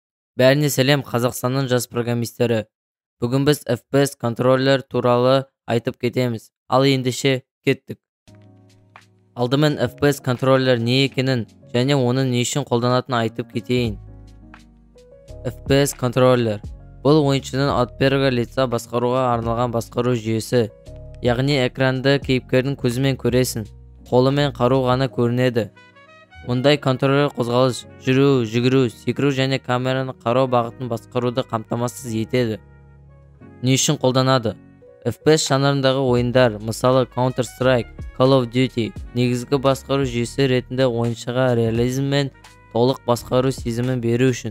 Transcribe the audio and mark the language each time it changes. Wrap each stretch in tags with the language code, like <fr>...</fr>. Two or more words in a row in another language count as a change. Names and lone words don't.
<kk>Бәріне сәлем, Қазақстанның жас программистері. Бүгін біз FPS контроллер туралы айтып кетеміз. Ал ендеше кеттік. Алдымен FPS контроллер не екенін және оны не үшін қолданатынын айтып кетейін. FPS контроллер бұл ойыншының</kk> <ru>от первого лица</ru> <kk>басқаруға арналған басқару жүйесі. Яғни экранды кейіпкердің көзімен көресің, қолымен қару ғана көрінеді. Мұндай контроллер қозғалыс, жүру, жүгіру, секіру және камераны қарау бағытын басқаруды қамтамасыз етеді. Не үшін қолданады? FPS жанрындағы ойындар, мысалы Counter-Strike, Call of Duty, негізгі басқару жүйесі ретінде ойыншыға реализм мен толық басқару сезімін беру үшін.</kk>